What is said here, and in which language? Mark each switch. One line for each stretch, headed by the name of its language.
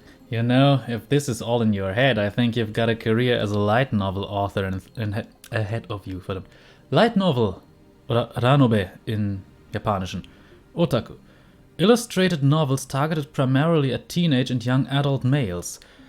English: You know, if this is all in your head, I think you've got a career as a light novel author ahead of you.
German: Verdammt. Light novel, oder Ranobe in Japanischen.
Japanese: Otaku.
English: Illustrated novels targeted primarily at teenage and young adult males.